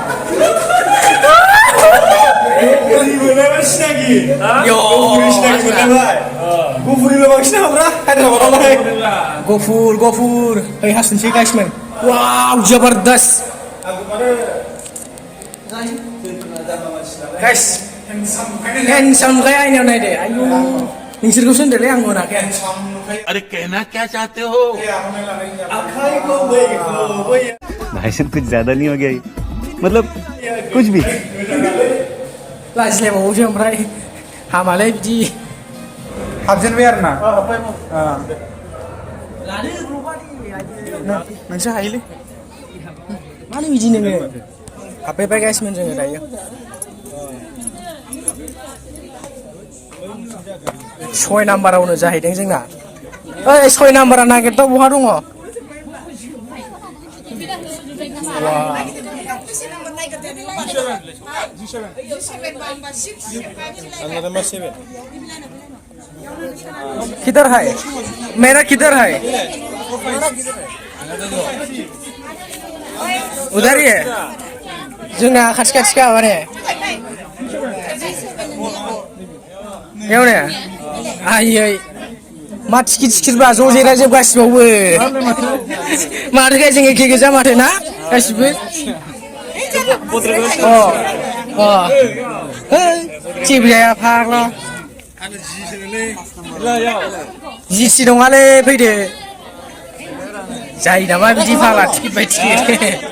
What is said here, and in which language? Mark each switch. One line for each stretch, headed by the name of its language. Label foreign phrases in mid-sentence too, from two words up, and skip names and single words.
Bodo: गफुर ओइ हासुनसै गाइसमोन वाव जबरदस्त गाइस हेन्डसाम खाय आयनायाव नायदो आयु नोंसोरखौ सोंदोलै आं मोनाखै
Hindi: अरे कहना क्या चाहते हो भाई साहब कुछ ज्यादा नहीं हो गया मतलब कुछ भी
Bodo: लाजिलायबावोसो ओमफ्राय हामालै बिदि हाबजेनबाय आरो ना नोंसो हायोलै मानो बिदि नोङो हाबफैबाय गाइसमोन जोङो दायो 6 नाम्बारावनो जाहैदों जोंना ओइ 6 नाम्बारा नागिरदा बहा दङ
Hindi: किधर है मेरा किधर है उधर ही है
Bodo: जोंना खाथि माने एवने आयै मा टिकिट बा ज' जिरायजोबगासिबावबो माथो गाय जों एखे गोजा माथो ना गासिबो जेबो जाया फाग्ला जिसि नङालै फैदो जायो नामा बिदि फाग्ला टिकिट बाय टिकिट